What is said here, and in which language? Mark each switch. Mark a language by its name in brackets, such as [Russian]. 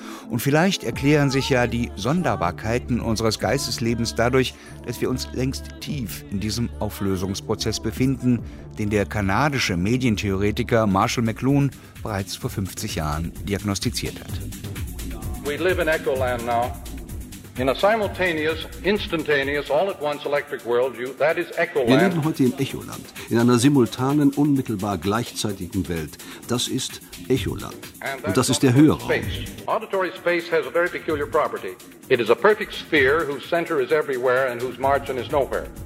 [German] Und vielleicht erklären sich ja die Sonderbarkeiten unseres Geisteslebens dadurch, dass wir uns längst tief in diesem Auflösungsprozess befinden, den der kanadische Medientheoretiker Marshall McLuhan bereits vor 50 Jahren diagnostiziert hat. [English] We live in Echoland now. In a simultaneous, instantaneous, all at once electric world, that is Echoland. [German] Wir leben heute im Echoland, in einer simultanen, unmittelbar gleichzeitigen Welt. Das ist Echoland. Und das ist der Hörraum. [English] Auditory space has a very peculiar property. It is a perfect sphere whose center is everywhere and whose margin is nowhere.